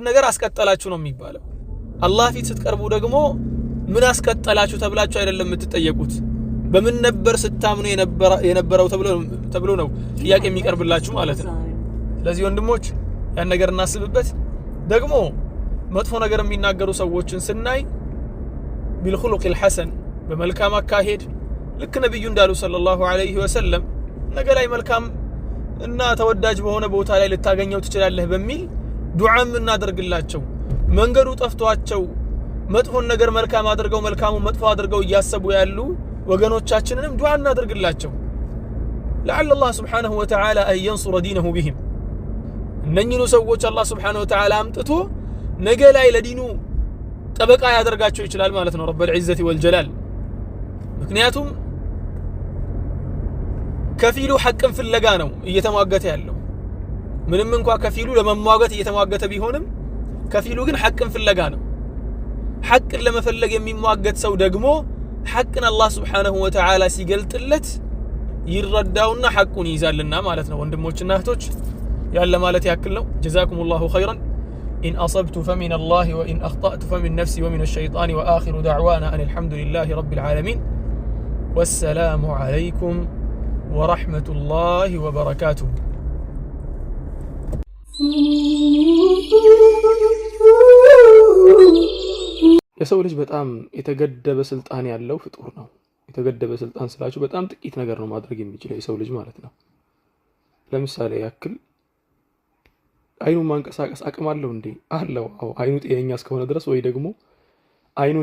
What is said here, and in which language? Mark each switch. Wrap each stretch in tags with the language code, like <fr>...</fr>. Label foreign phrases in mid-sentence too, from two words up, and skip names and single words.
<am>ነገር አስቀጠላችሁ ነው የሚባለው አላህ ፊት ስትቀርቡ ደግሞ ምን አስቀጠላችሁ ተብላችሁ አይደለም የምትጠየቁት በምን ነበር ስታምኑ የነበረው ተብሎ ነው ጥያቄ የሚቀርብላችሁ ማለት ነው ስለዚህ ወንድሞች ያን ነገር እናስብበት ደግሞ መጥፎ ነገር የሚናገሩ ሰዎችን ስናይ</am> <ar>بالخلق الحسن</ar> <am>በመልካም አካሄድ ልክ ነብዩ እንዳሉ ሰለላሁ</am> <ar>عليه وسلم</ar> <am>ነገ ላይ መልካም እና ተወዳጅ በሆነ ቦታ ላይ ልታገኘው ትችላለህ በሚል ዱዓም እናደርግላቸው መንገዱ ጠፍቷቸው መጥፎን ነገር መልካም አድርገው መልካሙ መጥፎ አድርገው ያሰቡ ያሉ ወገኖቻችንንም ዱዓ እናደርግላቸው</am> <ar>لعل الله سبحانه وتعالى أن ينصر دينه بهم</ar> <am>እነኚህ ሰዎች አላህ</am> <ar>سبحانه وتعالى</ar> <am>አምጥቶ ነገ ላይ ለዲኑ ጠበቃ ያደርጋቸው ይችላል ማለት ነው</am> <ar>رب العزة والجلال</ar> <am>ምክንያቱም ከፊሉ ሐቅን ፍለጋ ነው እየተሟገተ ያለው ምንም እንኳን ከፊሉ ለመሟገት እየተሟገተ ቢሆንም ከፊሉ ግን ሐቅን ፍለጋ ነው ሐቅን ለመፈለግ የሚሟገት ሰው ደግሞ ሐቅን አላህ</am> <ar>سبحانه وتعالى</ar> <am>ሲገልጥለት ይረዳውና ሐቁን ይይዛልና ማለት ነው ወንድሞችና እህቶች ያለ ማለት ያክል ነው</am> <ar>جزاكم الله خيرا إن أصبت فمن الله وإن أخطأت فمن نفسي ومن الشيطان وآخر دعوانا أن الحمد لله رب العالمين والسلام عليكم ورحمة الله وبركاته</ar> <am>የሰው ልጅ በጣም የተገደበ ስልጣን ያለው ፍጡር ነው የተገደበ ስልጣን ስላችሁ በጣም ጥቂት ነገር ነው ማድረግ የሚችለው የሰው ልጅ ማለት ነው ለምሳሌ ያክል አይኑን ማንቀሳቀስ አቅም አለው እንዴ አለው አው አይኑ ጤነኛ እስከሆነ ድረስ ወይ ደግሞ አይኑን</am>